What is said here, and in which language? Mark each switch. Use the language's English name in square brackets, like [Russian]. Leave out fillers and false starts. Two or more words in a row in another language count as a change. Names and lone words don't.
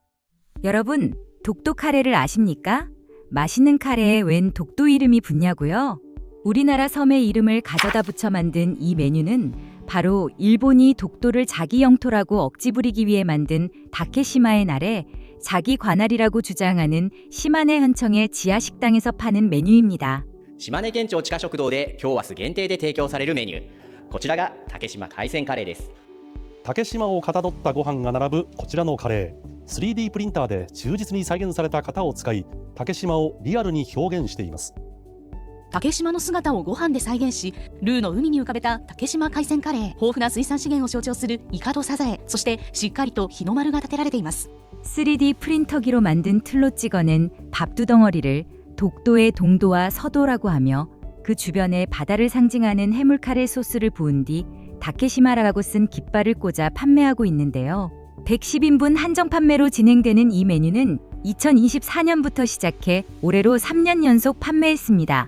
[Korean] 여러분, 독도 카레를 아십니까? 맛있는 카레에 웬 독도 이름이 붙냐고요? 우리나라 섬의 이름을 가져다 붙여 만든 이 메뉴는 바로 일본이 독도를 자기 영토라고 억지 부리기 위해 만든 다케시마의 날에 자기 관할이라고 주장하는 시마네 현청의 지하 식당에서 파는 메뉴입니다. [Japanese] 島根県庁地下食堂で今日明日限定で提供されるメニュー、こちらが竹島海鮮カレーです。竹島をかたどったご飯が並ぶこちらのカレー、 3D プリンターで忠実に再現された型を使い、竹島をリアルに表現しています。竹島の姿をご飯で再現し、ルーの海に浮かべた竹島海鮮カレー、豊富な水産資源を象徴するイカとサザエ、そしてしっかりと日の丸が立てられています。 [Korean] 3D 프린터기로 만든 틀로 찍어낸 밥두덩어리를 독도의 동도와 서도라고 하며 그 주변에 바다를 상징하는 해물카레 소스를 부은 뒤 다케시마라고 쓴 깃발을 꽂아 판매하고 있는데요. 110인분 한정 판매로 진행되는 이 메뉴는 2024년부터 시작해 올해로 3년 연속 판매했습니다.